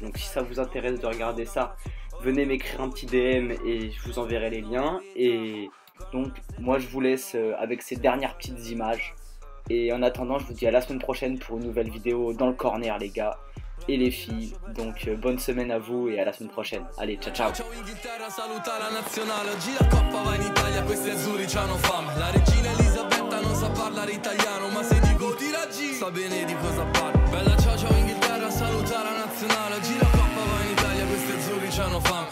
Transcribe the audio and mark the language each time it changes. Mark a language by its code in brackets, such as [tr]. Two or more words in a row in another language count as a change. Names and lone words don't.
[fr] Donc si ça vous intéresse de regarder ça, venez m'écrire un petit DM et je vous enverrai les liens. Et donc moi je vous laisse avec ces dernières petites images, et en attendant je vous dis à la semaine prochaine pour une nouvelle vidéo dans le corner les gars et les filles. Donc bonne semaine à vous et à la semaine prochaine. Allez, [it] ciao ciao. Ciao Inghilterra, saluta la nazionale. Oggi la coppa va in Italia, questi azzurri c'hanno fama. La regina Elisabetta non sa parlare italiano, ma se dico tira G, sa bene di cosa parlo. Bella ciao ciao Inghilterra, saluta la nazionale. Oggi la coppa va in Italia, questi azzurri c'hanno fama.